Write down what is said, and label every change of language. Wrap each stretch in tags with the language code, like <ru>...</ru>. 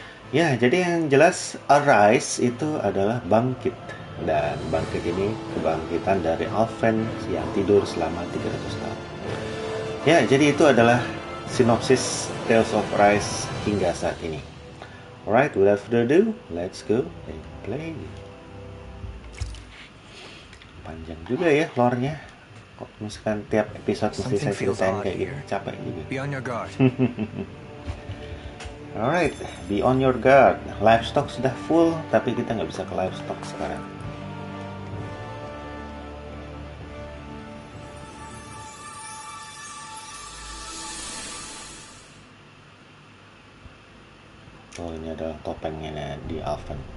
<id>Ya, jadi yang jelas Arise itu adalah bangkit, dan bangkit ini kebangkitan dari Alphen yang tidur selama 300 tahun. Ya, jadi itu adalah sinopsis Tales of Arise hingga saat ini.</id> <en>Alright, without further ado, let's go and play.</en> <id>Panjang juga ya lore-nya. Kok misalkan tiap episode mesti saya ceritain kayak gitu, capek juga.</id> <en>Be on your guard. Alright, be on your guard.</en> <id>Livestock sudah full, tapi kita nggak bisa ke livestock sekarang. Oh, ini adalah topengnya di Alphen.</id>